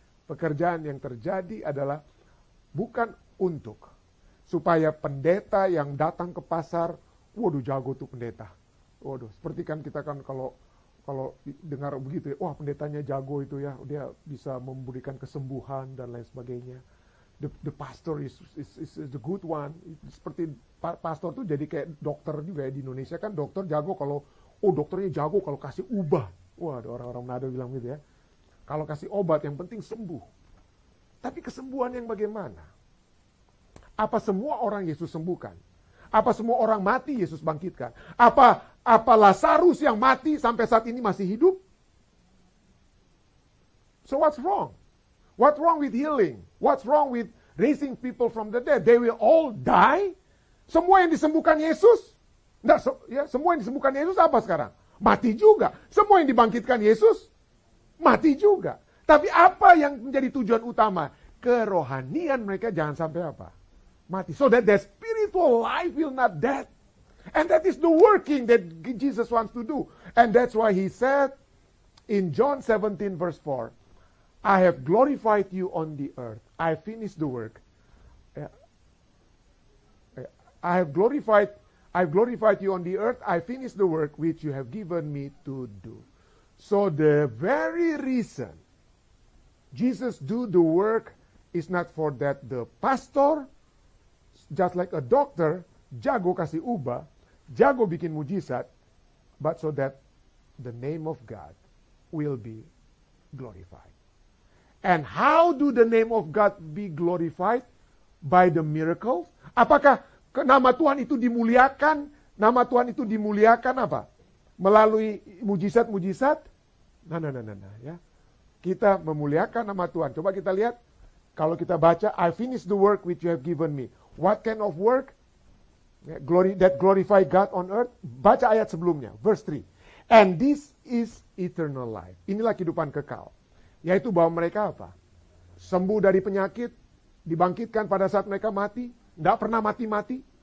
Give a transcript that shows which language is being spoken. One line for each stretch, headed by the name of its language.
Indonesian: Pekerjaan yang terjadi adalah bukan untuk supaya pendeta yang datang ke pasar, waduh jago tuh pendeta. Waduh, seperti kan kita kan kalau dengar begitu ya, wah pendetanya jago itu ya, dia bisa memberikan kesembuhan dan lain sebagainya.
English: The pastor is the good one.
Indonesian: Seperti pastor tuh jadi kayak dokter juga ya, di Indonesia kan dokter jago kalau, dokternya jago kalau kasih ubah. Wah, ada orang-orang Manado bilang gitu ya. Kalau kasih obat yang penting sembuh. Tapi kesembuhan yang bagaimana? Apa semua orang Yesus sembuhkan? Apa semua orang mati Yesus bangkitkan? Apa Lazarus yang mati sampai saat ini masih hidup?
English: So what's wrong? What's wrong with healing? What's wrong with raising people from the dead? They will all die?
Indonesian: Semua yang disembuhkan Yesus? Semua yang disembuhkan Yesus apa sekarang? Mati juga. Semua yang dibangkitkan Yesus? Mati juga. Tapi apa yang menjadi tujuan utama? Kerohanian mereka jangan sampai apa? Mati.
English: So that their spiritual life will not dead. And that is the working that Jesus wants to do. And that's why he said in John 17 verse 4, I have glorified you on the earth. I finished the work. I've glorified you on the earth. I finished the work which you have given me to do. So the very reason Jesus do the work is not for that the pastor, just like a doctor,
Indonesian: jago kasih ubah, jago bikin mujizat,
English: but so that the name of God will be glorified. And how do the name of God be glorified? By the miracles.
Indonesian: Apakah nama Tuhan itu dimuliakan? Nama Tuhan itu dimuliakan apa? Melalui mujizat-mujizat? Nah, ya. Kita memuliakan nama Tuhan. Coba kita lihat. Kalau kita baca,
English: I finished the work which you have given me. What kind of work? That glorify God on earth.
Indonesian: Baca ayat sebelumnya,
English: verse 3. And this is eternal life.
Indonesian: Inilah kehidupan kekal. Yaitu bahwa mereka apa? Sembuh dari penyakit, dibangkitkan pada saat mereka mati, tidak pernah mati-mati.